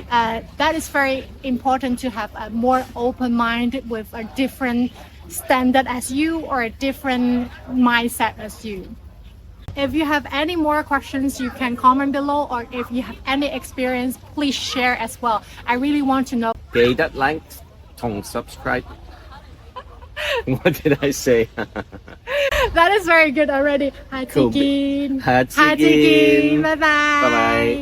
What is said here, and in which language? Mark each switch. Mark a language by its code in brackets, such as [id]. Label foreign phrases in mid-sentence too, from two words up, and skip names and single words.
[en] That is very important to have a more open mind with a different standard as you or a different mindset as you. If you have any more questions, you can comment below, or if you have any experience, please share as well. I really want to know. 記得 like 同 subscribe. What did I say? That is very good already. [yue] 下次見，下次見，拜拜。拜拜。